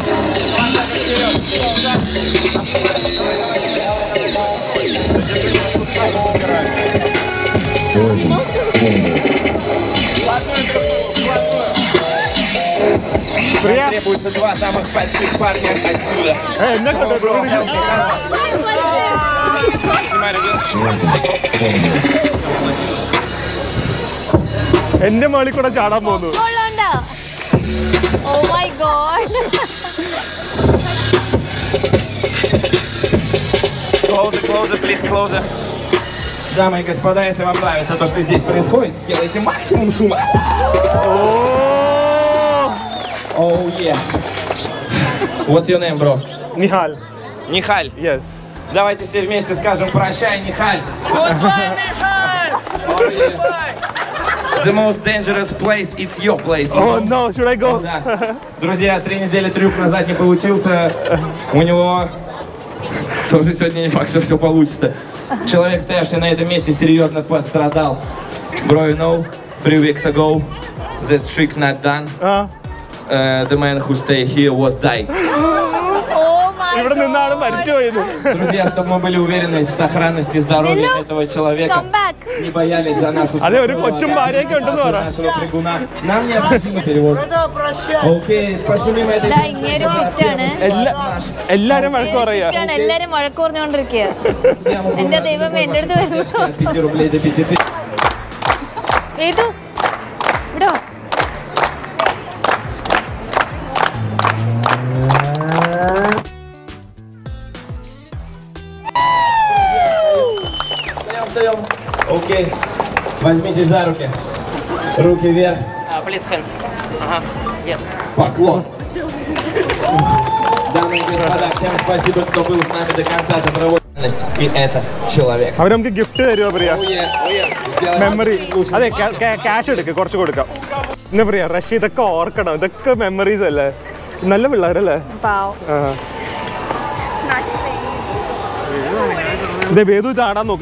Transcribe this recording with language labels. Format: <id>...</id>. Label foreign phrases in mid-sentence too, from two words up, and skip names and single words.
<ru>Требуется 2 самых больших парня отсюда.</ru> <ml>എന്റെ മേളിൽ കൂടെ ചാടാൻ പോകുന്നു.</ml> <en>Oh my god. Closer, please, closer.</en> <ru>Дамы и господа, если вам нравится то, что здесь происходит, сделайте максимум шума.</ru> <en>Oh yeah. What's your name, bro? Nihal. Nihal. Yes.</en> <ru>Давайте все вместе скажем прощай,</ru> <en>Nihal. Goodbye, Nihal. Oh yeah. The most dangerous place, it's your place. Oh no, should I go?</en> <ru>Да. Друзья, 3 недели трюк назад не получился. У него тоже сегодня не факт, что все получится. Человек, стоявший на этом месте, серьезно пострадал.</ru> <en>Bro, you know, 3 weeks ago, that trick not done. The man who stayed here was died.</en> <ml>ഇവിടെ നിന്നാണ് മരിച്ചുപോയത്.</ml> <ru>Друзья, чтобы мы были уверены в сохранности здоровья этого человека, не боялись за нашу</ru> <ml>അതെ ഒരു കൊച്ചും ഭാര്യയൊക്കെ ഉണ്ടെന്ന് പറ.</ml> <ru>нашего прыгуна. Нам необходим перевод. Окей, пошумим этой</ru> <ml>എല്ലാരും വഴക്ക് പറയാ. എല്ലാരും വഴക്ക് പറഞ്ഞോണ്ടിരിക്കുക. എന്റെ ദൈവമേ എന്റെ അടുത്ത് വരുന്നു.</ml> <ru>5 рублей до 5000.</ru> <ml>ഏതു ഇവിടോ</ml> <ru>Окей, возьмите за руки. Руки вверх.</ru> <en>Please hands. Yes.</en> <ru>Поклон. Дамы и господа, всем спасибо, кто был с нами до конца добровольности. И это человек.</ru> <ml>അവർ നമുക്ക് ഗിഫ്റ്റ് തരുമോ പ്രിയ? മെമ്മറി. അതെ ക്യാഷ് എടുക്കുക, കുറച്ച് കൊടുക്കാം. എന്നാ പ്രിയ റഷ്യ ഇതൊക്കെ ഓർക്കണം, ഇതൊക്കെ മെമ്മറീസ് അല്ലേ? നല്ല പിള്ളേരല്ലേ? ഇതേ വേദു ചാടാൻ നോക്കി.</ml>